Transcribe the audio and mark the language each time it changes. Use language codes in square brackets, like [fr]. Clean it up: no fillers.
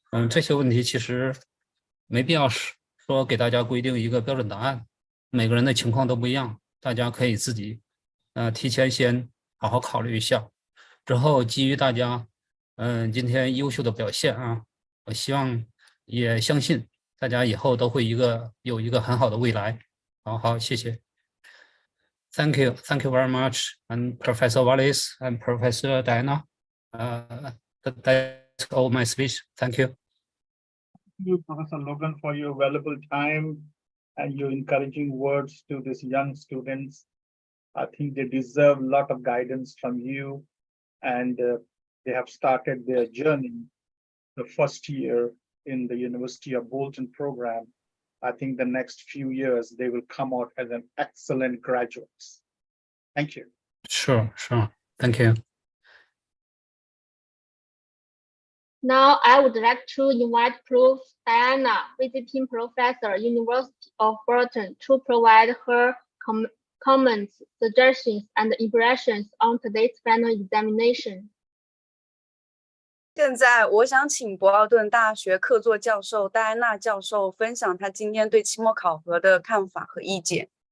[zh] 这些问题其实没必要说给大家规定一个标准答案，每个人的情况都不一样，大家可以自己提前先好好考虑一下，之后基于大家今天优秀的表现啊，我希望也相信大家以后都会有一个很好的未来。好，谢谢。 [en] Thank you very much, and Professor Wallace and Professor Diana. That's all my speech. Thank you. Thank you, Professor Logan, for your valuable time and your encouraging words to these young students. I think they deserve a lot of guidance from you, and they have started their journey the first year in the University of Bolton program. I think the next few years they will come out as an excellent graduates. Thank you. Sure. Thank you. Now I would like to invite Prof. Diana, visiting professor, University of Bolton, to provide her comments, suggestions, and impressions on today's final examination. [zh] 现在我想请博尔顿大学客座教授戴安娜教授分享他今天对期末考核的看法和意见。